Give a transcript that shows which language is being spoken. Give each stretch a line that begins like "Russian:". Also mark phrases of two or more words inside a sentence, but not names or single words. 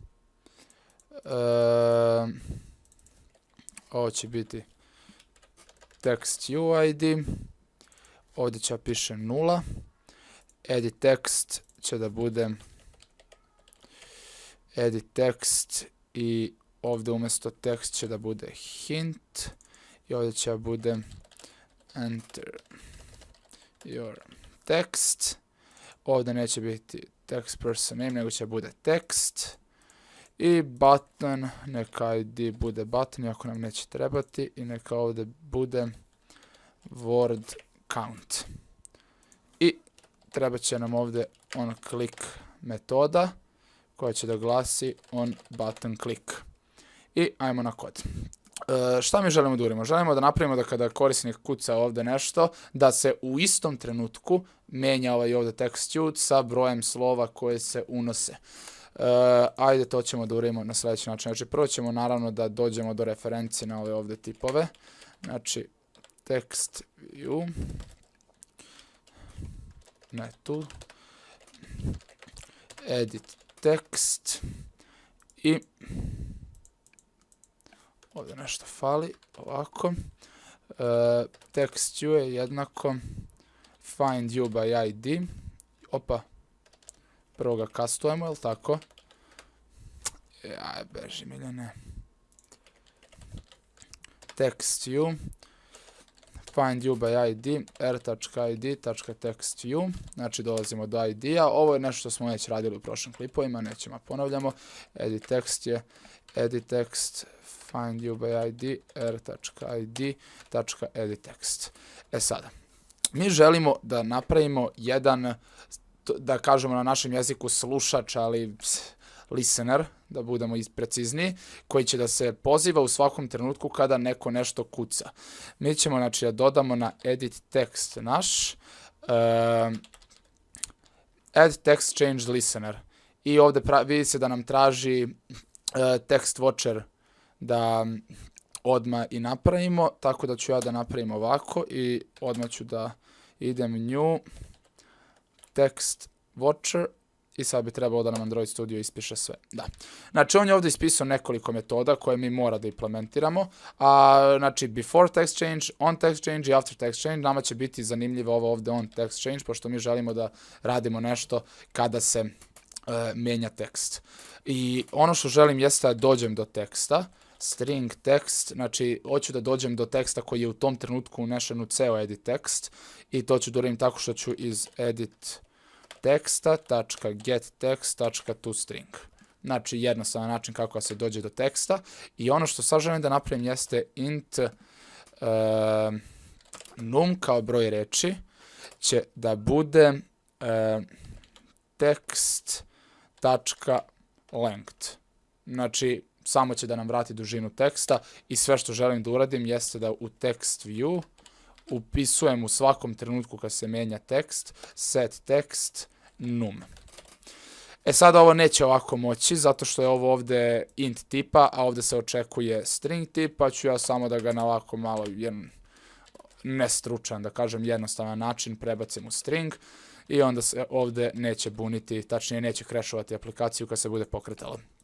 Bosnian: Ovo će biti
English: text UID.
Bosnian: Ovdje će piše 0.
English: Edit text
Bosnian: će da bude
English: edit text
Bosnian: i ovdje umjesto text će da bude hint. I ovdje će da bude
English: enter your text.
Bosnian: Ovdje neće biti
English: text person name,
Bosnian: nego će bude text. I button, neka ID bude button, iako nam neće trebati. I neka ovdje bude
English: word count.
Bosnian: I treba će nam ovdje
English: on click
Bosnian: metoda koja će da glasi
English: on button click.
Bosnian: I ajmo na kod. Šta mi želimo da uradimo? Želimo da napravimo da kada korisnik kuca ovdje nešto, da se u istom trenutku menja ovaj ovdje text sa brojem slova koje se unose. Ajde, to ćemo da uradimo na sljedeći način. Znači, prvo ćemo naravno da dođemo do referencije na ove ovdje tipove. Znači,
English: text view,
Bosnian: ne tu,
English: edit text
Bosnian: i ovdje nešto fali, ovako. Text je jednako
English: find you by ID.
Bosnian: Opa, prvo ga kastujemo, jel tako? Aj, beži miljene.
English: Text you, find you by ID, r.id.text you.
Bosnian: Znači dolazimo do ID-a. Ovo je nešto što smo već radili u prošlim klipovima, nećemo ponavljamo.
English: Edit text je edit text, find you by ID, r.id.edit text.
Bosnian: Sada, mi želimo da napravimo jedan, da kažemo na našem jeziku slušač, ali listener, da budemo precizniji, koji će da se poziva u svakom trenutku kada neko nešto kuca. Mi ćemo, znači, da dodamo na
English: edit text
Bosnian: naš
English: add text change listener.
Bosnian: I ovdje vidi se da nam traži
English: text watcher
Bosnian: da odmah i napravimo, tako da ću ja da napravim ovako i odmah ću da idem
English: new text watcher
Bosnian: i sad bi trebalo da nam
English: Android Studio
Bosnian: ispiše sve. Da. Znači on je ovdje ispisao nekoliko metoda koje mi mora da implementiramo, znači
English: before text change, on text change
Bosnian: i
English: after text change.
Bosnian: Nama će biti zanimljivo ovo ovdje
English: on text change,
Bosnian: pošto mi želimo da radimo nešto kada se menja tekst. I ono što želim jeste da dođem do teksta,
English: string text,
Bosnian: znači hoću da dođem do teksta koji je u tom trenutku unešen u ceo
English: edit tekst
Bosnian: i to ću da uradim tako što ću iz edit teksta.getText.toString. Znači jednostavan način kako se dođe do teksta i ono što sad želim da napravim jeste
English: int num
Bosnian: kao broj reči će da bude text.length. Znači samo će da nam vrati dužinu teksta i sve što želim da uradim jeste da u
English: text view
Bosnian: upisujem u svakom trenutku kad se menja tekst
English: set text num.
Bosnian: Sada ovo neće ovako moći, zato što je ovo ovde int tipa, a ovde se očekuje string tip, pa ću ja samo da ga na ovako malo nestručan, da kažem jednostavan način prebacim u string i onda se ovde neće buniti, tačnije neće crashovati aplikaciju kad se bude pokretalo.